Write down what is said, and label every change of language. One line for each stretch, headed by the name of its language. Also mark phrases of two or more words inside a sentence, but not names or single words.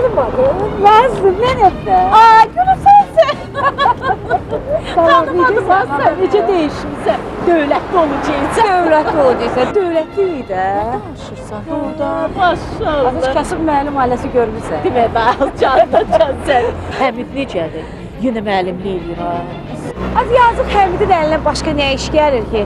Turkish: Yazdım, nerede? Aa, gülüm sensin. Tanımadım Tanımadım sen,
Azerbaijani: necə değişmişsən. Dövlətli olacaqsan. Dövlətli olacaqsa, dövlətli idi də. Danışırsan orada, maşallah. Azız kasıb müəllim ailəsi görmürsən. Demə də, canına sən. Həmid necədir? Yenə müəllimlik eləyir ha. Az yazıq Həmidin əlinə başqa nə iş gəlir ki?